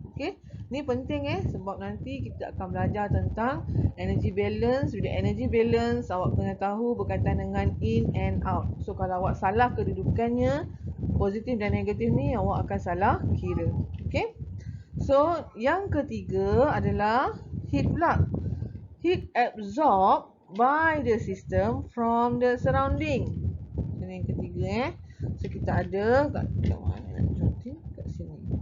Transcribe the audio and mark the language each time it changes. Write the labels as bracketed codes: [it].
[ms] Okey. Ni penting sebab nanti kita akan belajar tentang energy balance. [en] With the energy balance, [ms] awak kena tahu berkaitan dengan [en] in and out. [ms] So kalau awak salah kedudukannya, positif dan negatif ni, awak akan salah kira. Okey. So yang ketiga adalah heat pula. [en] Heat absorbed by the system from the surrounding. [ms] Ini yang ketiga So kita ada kat mana nak contoh kat sini.